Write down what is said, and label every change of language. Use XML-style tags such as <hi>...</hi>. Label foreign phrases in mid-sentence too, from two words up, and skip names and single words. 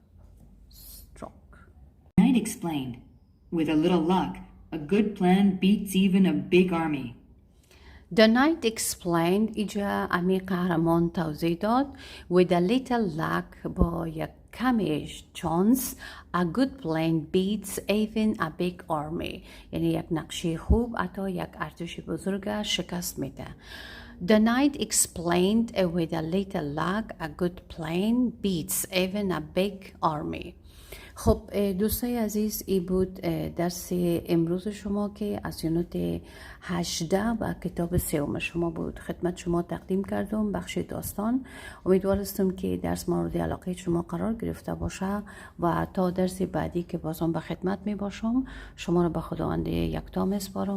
<en>Knight explained, with a little luck, a good plan beats even a big army. The knight explained,</en> <fa>اینجا امیر قهرمان توضیح داد.</fa> <en>With a little luck،</en> <fa>با یک کمی چانس،</fa> <en>a good plan beats even a big army.</en> <fa>یعنی یک نقشه خوب حتی یک ارتش بزرگ شکست میده.</fa> <en>The knight explained, with a little luck, a good plan beats even a big army.</en> <fa>خب دوستای عزیز، این بود درس امروز شما که از یونت 18 و کتاب سوم شما بود خدمت شما تقدیم کردم، بخش داستان. امیدوارستم که درس مورد علاقه شما قرار گرفته باشه و تا درس بعدی که بازم به خدمت می باشم شما رو به خداوند یکتا میسپارم.</fa>